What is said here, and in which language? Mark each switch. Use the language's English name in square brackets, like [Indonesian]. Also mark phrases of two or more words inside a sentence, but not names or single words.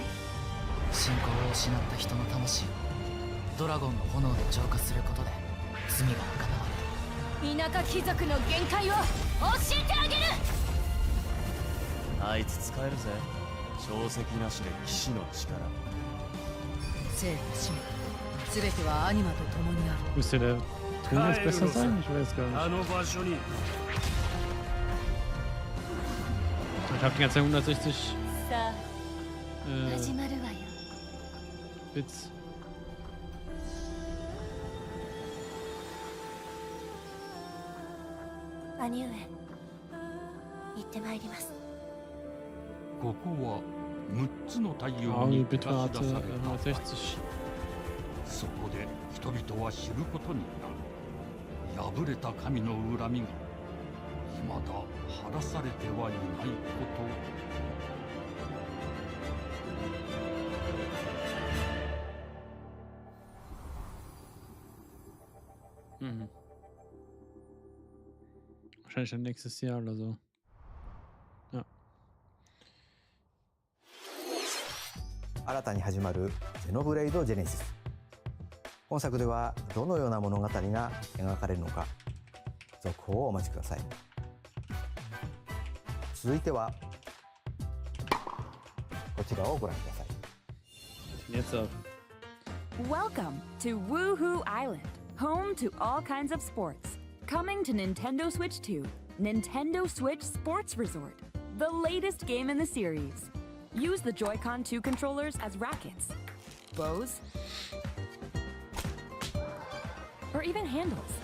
[Japanese] 信仰を失った人の魂をドラゴンの炎で浄化することで罪が賄われる。田舎貴族の限界を教えてあげる。あいつ使えるぜ。定石なしで騎士の力。生と死全てはアニマと共にある。 [German] Müsste der Ton jetzt besser sein? Ich weiß gar nicht. Ich habe die ganze Zeit 160 Bits. [Japanese] 兄上、行ってまいります。ここは6つの太陽に照らし出された場所。そこで人々は知ることになる。破れた神の恨みが未だ晴らされてはいないこと。 Mhm. [German] Wahrscheinlich dann nächstes Jahr oder so. Ja. [Japanese] 新たに始まるゼノブレイドジェネシス。本作ではどのような物語が描かれるのか、続報をお待ちください。続いてはこちらをご覧ください。 [German] Jetzt auf. [English] Welcome to Woohoo Island, home to all kinds of sports. Coming to Nintendo Switch 2, Nintendo Switch Sports Resort, the latest game in the series. Use the Joy-Con 2 controllers as rackets, bows, or even handles.